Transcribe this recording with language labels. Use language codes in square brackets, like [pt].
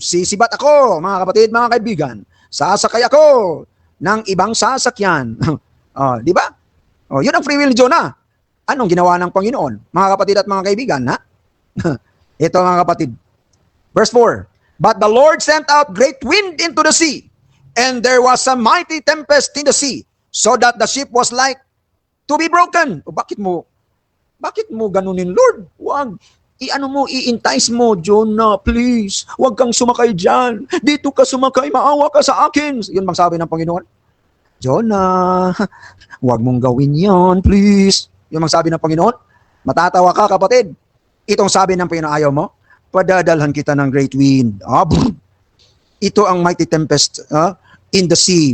[tl] Sisibat ako, mga kapatid, mga kaibigan. Sasakay ako ng ibang sasakyan. Di ba? Yun ang free will ni Jonah. Anong ginawa ng Panginoon? Mga kapatid at mga kaibigan, ha? Ito, mga kapatid. Verse 4. [en] But the Lord sent out great wind into the sea, and there was a mighty tempest in the sea, so that the ship was like to be broken. [tl] Bakit mo ganunin, Lord? Huwag. I-entice mo, Jonah, please. Huwag kang sumakay dyan. Dito ka sumakay, maawa ka sa akin. Yun bang sabi ng Panginoon? Jonah, huwag mong gawin yon, please. Yung magsabi ng Panginoon, matatawa ka, kapatid. Itong sabi ng Panginoon, ayaw mo? Padadalhan kita ng [en] great wind. [tl] Ito ang [en] mighty tempest in the sea.